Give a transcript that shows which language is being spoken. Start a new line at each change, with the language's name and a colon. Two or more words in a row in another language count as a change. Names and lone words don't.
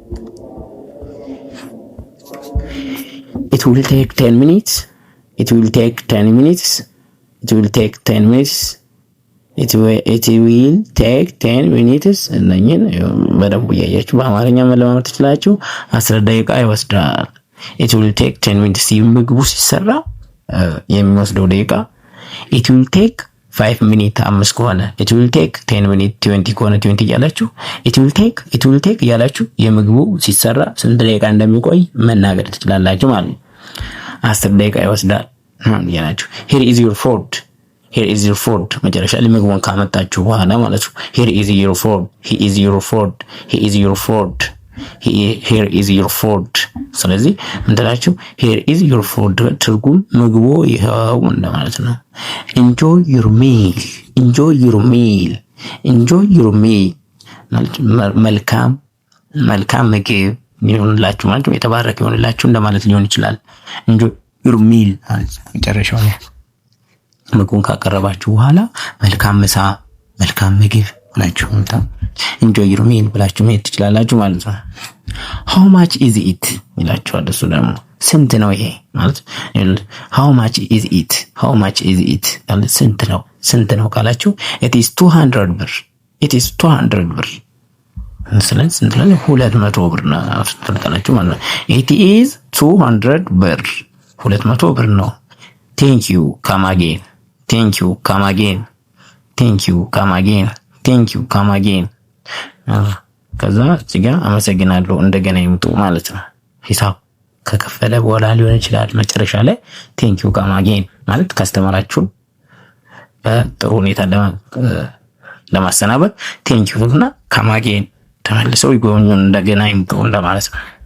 English: it will take 10 minutes it will take 10 minutes it will take 10 minutes it will take 10 minutes እነኝን
Amharic: በደንብ ያያችሁ በአማርኛ መለማመድ ትችላላችሁ። 10 ደቂቃ ይወስዳል።
English: it will take 10 minutes
Amharic: ምግቡ ሲሰራ የሚወስደው ደቂቃ
English: it will take 5 minutes
Amharic: 5 ከሆነ
English: it will take 10 minutes
Amharic: 20 ከሆነ 20 እያላችሁ
English: it will take
Amharic: እያላችሁ የምግቡ ሲሰራ ስንት ደቂቃ እንደሚቆይ መናገር ትችላላችሁ ማለት ነው። 10 ደቂቃ ይወስዳል ያላችሁ
English: here is your food
Amharic: መጨረሻ ላይ ምግቡን ካመጣችሁ በኋላ ማለት ነው።
English: here is your
Amharic: food ስለዚህ ምንድናችሁ
English: here is your food
Amharic: ትርጉም ምግቡ ይኸው እንደማለት ነው።
English: enjoy your meal
Amharic: መልካም ምግብ ይሁንላችሁ ማለት ነው። የተባረከ ይሁንላችሁ እንደማለት ሊሆን ይችላል።
English: enjoy your meal
Amharic: መጨረሻው ላይ ምግቡን ካቀረባችሁ በኋላ መልካም ምሳ መልካም ምግብ ብላችሁ
English: enjoy your meal
Amharic: ብላችሁ መሄድ ትችላላችሁ ማለት ነው።
English: how much is it
Amharic: ይላችኋል። እሱ ደግሞ ስንት ነው ይሄ ማለት
English: how much is it
Amharic: ስንት ነው ካላችሁ
English: it is 200
Amharic: ብር ስለዚህ ስንት ነው 200 ብር ነው ትላላችሁ ማለት ነው።
English: it is 200
Amharic: ብር 200 ብር ነው።
English: thank you come
Amharic: again ከዛ እዚህ ጋር አመሰግናለሁ እንደገና ይምጡ ማለት ነው። ሂሳብ ከከፈለ በኋላ ሊሆን ይችላል። መጨረሻ ላይ
English: thank you come again
Amharic: ማለት ካስተማራችሁ በጥሩ ሁኔታ ለማሰናበት
English: thank you
Amharic: እና
English: come again
Amharic: ተመልሰው ይጎብኙን እንደገና ይምጡ ለማለት ነው።